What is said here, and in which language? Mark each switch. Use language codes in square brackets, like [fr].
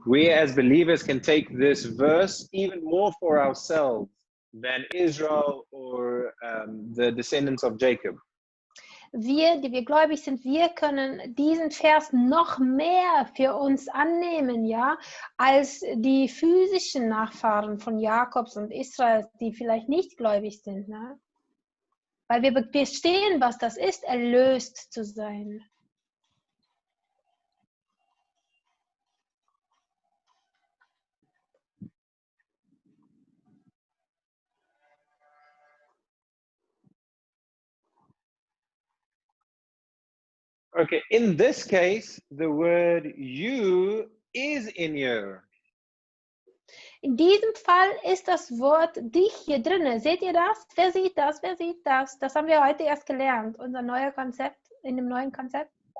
[en] We as believers can take this verse even more for ourselves than Israel or the descendants of Jacob. [de] Wir, die wir gläubig sind, wir können diesen Vers noch mehr für uns annehmen, ja, als die physischen Nachfahren von Jakobs und Israels, die vielleicht nicht gläubig sind, ne? Weil wir verstehen, was das ist, erlöst zu sein. [en] Okay, in this case, the word you is in here. [de] In diesem Fall ist das Wort dich hier drin. Seht ihr das? Wer sieht das? Wer sieht das? Das haben wir heute erst gelernt. Unser neuer Konzept, in dem neuen Konzept.